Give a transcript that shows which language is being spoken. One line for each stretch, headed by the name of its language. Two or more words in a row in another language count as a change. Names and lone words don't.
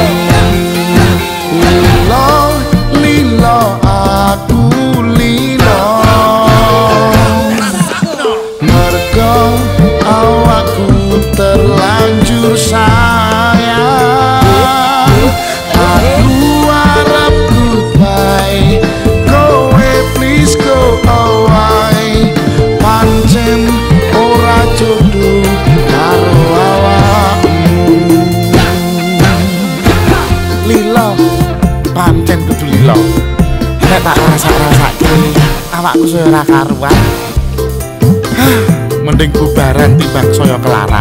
Javanese: Lilo aku lilo, mergo awakku terlanjur sayang, aku arep goodbye, kowe
English: please go away,
Javanese: pancen ora jodoh karo awakmu. Lilo, pancen kudu lilo, nek tak rasa-rasake awakku saya ora karuan, mending bubaran timbang saya kelaran.